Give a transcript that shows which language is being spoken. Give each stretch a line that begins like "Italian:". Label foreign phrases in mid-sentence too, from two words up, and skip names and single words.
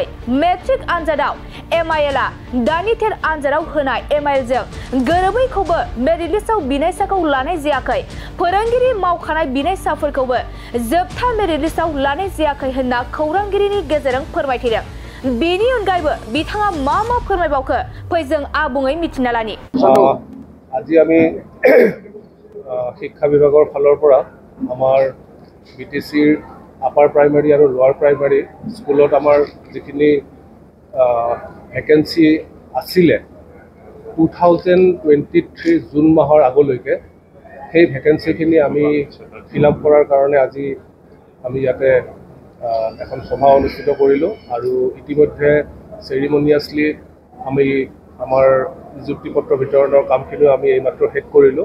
Bodo: मेट्रिक आनजादाव एमआईएलआ दानि टेट आनजादाव होनाय एमआईएलजों गोरोबैखौबो
English: merit list
Bodo: बिनायसाखौ लानाय जायाखै। फोरोंगिरि मावखानाय बिनायसाफोरखौबो जोबथा
English: merit list
Bodo: लानाय जायाखै होनना खौरांगिरिनि गेजेरजों फोरमायथिदों। बेनि अनगायैबो बिथाङा मा फोरमायबावखो फै जों आबुङै मिथिना लानि।
Assamese: আজি আমি শিক্ষা বিভাগৰ ফালৰ পৰা আমাৰ বিটিচিৰ
English: upper primary
Assamese: আৰু
English: lower primary school
Assamese: আমাৰ যিখিনি ভেকেন্সি আছিলে 2023 জুন মাহৰ আগলৈকে সেই ভেকেন্সিখিনি আমি
English: fill up
Assamese: কৰাৰ কাৰণে আজি আমি ইয়াতে এখন সভা অনুষ্ঠিত কৰিলোঁ আৰু ইতিমধ্যে চেৰিমনিয়াছলি আমি আমাৰ নিযুক্তি পত্ৰ বিতৰণৰ কামখিনিও আমি এইমাত্ৰ শেষ কৰিলোঁ।